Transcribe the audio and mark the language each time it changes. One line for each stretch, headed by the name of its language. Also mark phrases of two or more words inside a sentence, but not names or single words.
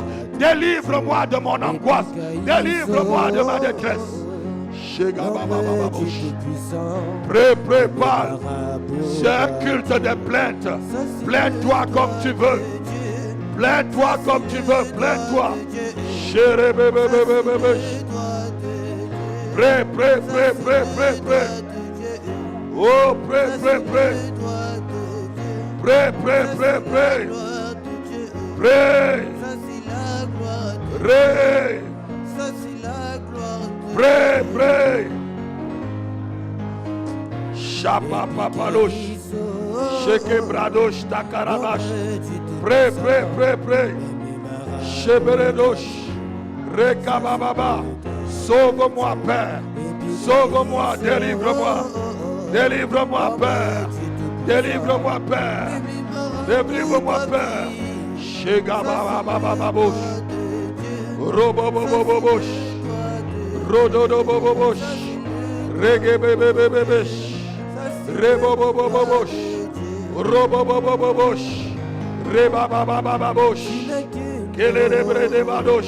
French: Délivre-moi de mon angoisse, délivre-moi de ma détresse. Prépare. C'est un culte de plainte. Plains-toi comme tu veux. Plains-toi comme tu veux. Plains-toi. Prie. Oh, prie. Prie. Chapa papalosh. Sheke bradosh takarabash. Prie. Cheberedosh. Rekabababa. Sauve-moi, Père. Sauve-moi, délivre-moi. Délivre-moi, Père. Délivre-moi, Père. Délivre-moi, Père. Chegababababosh. Robobobobobosh. Rododobobobosh. Regebebebebesh. Rebobobobobosh. Robobobobobosh. Rebababababosh. Kelerebredebadosh.